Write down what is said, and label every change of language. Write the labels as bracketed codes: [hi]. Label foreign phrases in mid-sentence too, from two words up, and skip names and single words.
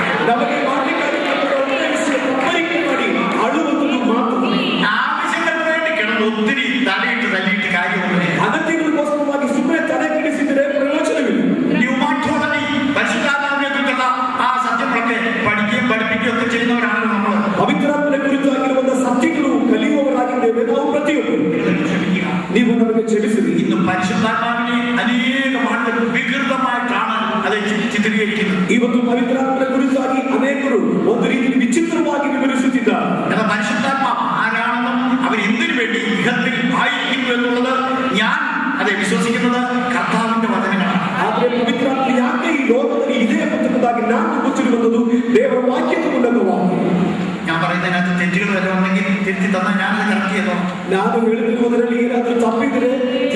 [kn] ನಮಗೆ ಮಾಡಿ ಅಳುವುದು ಮಾತ್ರ. [ml] ആവശ്യങ്ങൾക്ക് വേണ്ടി കിടന്ന് ഒത്തിരി തലയിട്ട് തല്ലിയിട്ട് കാര്യമൊന്നുമില്ല. [kn] ಅಗತ್ಯಗಳಿಗೋಸ್ಕರವಾಗಿ ಸುಮ್ಮನೆ ತಲೆ ಕೆಡಿಸಿದರೆ ಪ್ರಯೋಜನವಿಲ್ಲ. [ml] ന്യൂമാറ്റോളജി പരിശുദ്ധാത്മാവിനെ കുറിച്ചുള്ള ആ സത്യങ്ങളൊക്കെ പഠിക്കുകയും പഠിപ്പിക്കുകയും ഒക്കെ ചെയ്യുന്നവരാണ് നമ്മൾ. [kn] ಪವಿತ್ರಾತ್ಮನೆ ಕುರಿತಾಗಿರುವಂತಹ ಸತ್ಯಗಳು ಕಲಿಯುವವರಾಗಿದ್ದೇವೆ ನಾವು ಪ್ರತಿಯೊಬ್ಬರು. ನೀವು ನಮಗೆ ಕ್ಷಮಿಸಿರಿ. [ml] ഇന്ന് പരിശുദ്ധാത്മാവിനെ അനേകം ആളുകൾ വികൃതമായിട്ടാണ് അത് ചിത്രീകരിക്കുന്നത്. [kn] ಇವತ್ತು ಪವಿತ್ರಾತ್ಮನೆ ಕುರಿತಾಗಿ ಅನೇಕರು ಒಂದು ರೀತಿಯಲ್ಲಿ ವಿಚಿತ್ರವಾಗಿ ವಿವರಿಸುತ್ತಿದ್ದಾರೆ. [ml] എന്നാൽ പരിശുദ്ധാത്മാവ് ആരാണെന്നും അവർ എന്തിനു വേണ്ടി ഇഹത്തിൽ ആയിരിക്കുന്നു എന്നുള്ളത് ഞാൻ അതെ വിശ്വസിക്കുന്നത് കർത്താവിന്റെ വചനങ്ങളാണ്. [kn] ಆದರೆ ಪವಿತ್ರಾತ್ಮ ಯಾಕೆ ಈ ಲೋಕದಲ್ಲಿ ಇದೆ ಎಂಬುದಾಗಿ ನಾನು ಗೊತ್ತಿರುವುದು ದೇವರ ವಾಕ್ಯದ ಮೂಲಕವಾಗಿ. [ml] ഞാൻ പറയുന്നതിനകത്ത് തെറ്റുകൾ വല്ലതുണ്ടെങ്കിൽ തിരുത്തി തന്നാൽ ഞാനത് കറക്റ്റ് ചെയ്തോ. [kn] ನಾನು ಹೇಳುತ್ತಿರುವುದರಲ್ಲಿ ಏನಾದರೂ ತಪ್ಪಿದರೆ